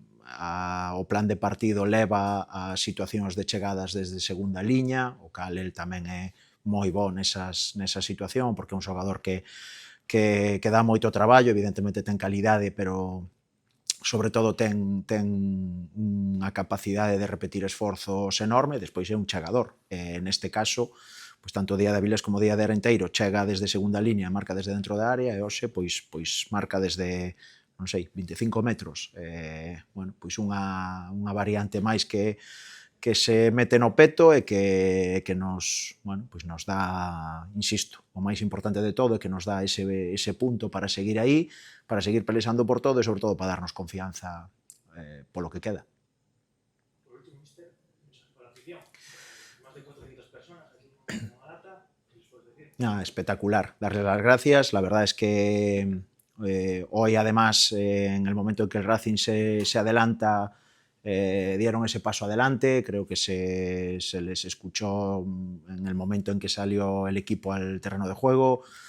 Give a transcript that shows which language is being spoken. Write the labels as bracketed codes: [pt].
[gl] o plan de partido leva a situacións de chegadas desde segunda liña, o cal el tamén é moi bo nesa situación, porque é un xogador que dá moito traballo, evidentemente ten calidade, pero sobre todo ten unha capacidade de repetir esforzos enorme, despois é un chegador. Neste caso, pois tanto Día de Avilés como Día de Arenteiro chega desde segunda línea, marca desde dentro da área, e hoxe pois marca desde, non sei, 25 metros. Bueno, pois unha variante máis que se mete no peto e que nos, bueno, pois nos dá, insisto, o máis importante de todo é que nos dá ese punto para seguir aí, para seguir pelexando por todo e sobre todo para darnos confianza polo que queda. [es] Por último, mister, para la afición, más de 400 personas aquí en Malata, ¿qué les puedes decir? Espectacular, darles las gracias, la verdad es que hoy además en el momento en que el Racing se adelanta dieron ese paso adelante, creo que se les escuchó en el momento en que salió el equipo al terreno de juego.